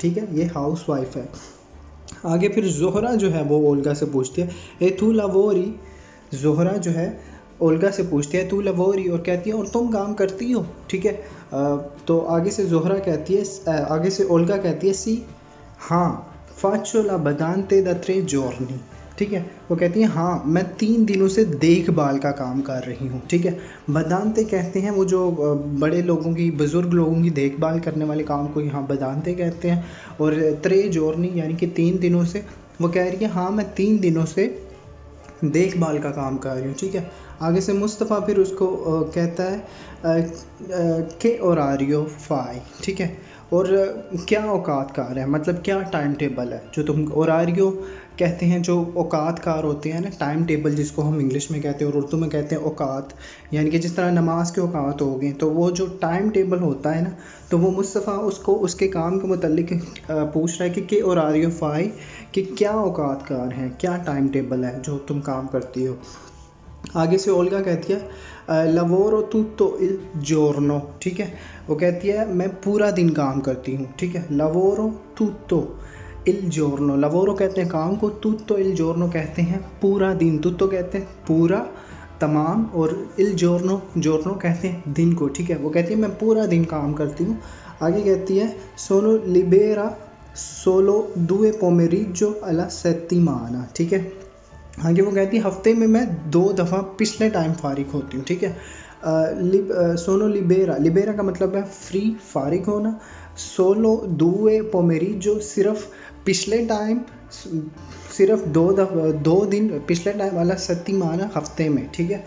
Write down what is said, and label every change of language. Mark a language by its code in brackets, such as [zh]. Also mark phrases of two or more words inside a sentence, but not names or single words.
[ur] ٹھیک ہے۔ یہ [en] housewife [ur] ہے. آگے پھر زہرہ جو ہے وہ اولگا سے پوچھتی ہے [it] e tu lavori. [ur] زہرہ جو ہے اولگا سے پوچھتی ہے [it] tu lavori, [ur] اور کہتی ہے اور تم کام کرتی ہو، ٹھیک ہے. تو آگے سے زہرہ کہتی ہے، آگے سے اولگا کہتی ہے سی ہاں [it] faccio la badante da 3 giorni, [ur] ٹھیک ہے. وہ کہتی ہے ہاں میں 3 دنوں سے دیکھ بھال کا کام کر رہی ہوں، ٹھیک ہے. بدانتے کہتے ہیں وہ جو بڑے لوگوں کی، بزرگ لوگوں کی دیکھ بھال کرنے والے کام کو یہاں بدانتے کہتے ہیں. اور 3 giorni یعنی کہ 3 دنوں سے، وہ کہہ رہی ہے ہاں میں 3 دنوں سے دیکھ بھال کا کام کر رہی ہوں، ٹھیک ہے. آگے سے مصطفیٰ پھر اس کو کہتا ہے کے [it] orario fai, [ur] ٹھیک ہے. اور کیا اوقات کار ہے، مطلب کیا [en] time table [ur] ہے جو تم، orario کہتے ہیں جو اوقات کار ہوتے ہیں نا, [en] time table [ur] جس کو ہم انگلش میں کہتے ہیں اور اردو میں کہتے ہیں اوقات، یعنی کہ جس طرح نماز کے اوقات ہو گئے، تو وہ جو [en] time table [ur] ہوتا ہے نا، تو وہ مصطفیٰ اس کو اس کے کام کے متعلق پوچھ رہا ہے کہ [it] orario fai, [ur] کہ کیا اوقات کار ہے، کیا [en] time table [ur] ہے جو تم کام کرتی ہو. آگے سے اولگا کہتی ہے [it] lavoro tutto il giorno, [ur] ٹھیک ہے. وہ کہتی ہے میں پورا دن کام کرتی ہوں، ٹھیک ہے. [it] lavoro tutto il giorno, lavoro [ur] کہتے ہیں کام کو, [it] tutto il giorno [ur] کہتے ہیں پورا دن، tutto کہتے ہیں پورا تمام، اور [it] il giorno, [ur] giorno کہتے ہیں دن کو، ٹھیک ہے. وہ کہتی ہے میں پورا دن کام کرتی ہوں. آگے کہتی ہے [it] sono libera solo 2 pomeriggio alla settimana, [ur] ٹھیک ہے. آگے وہ کہتی ہے ہفتے میں میں 2 دفعہ پچھلے ٹائم فارغ ہوتی ہوں، ٹھیک ہے. [it] sono libera, [ur] لیبرا کا مطلب ہے فری، فارغ ہونا. [it] solo 2 pomeriggio [ur] صرف پچھلے ٹائم، صرف 2 دن پچھلے ٹائم والا، ستیمانا ہفتے میں، ٹھیک ہے.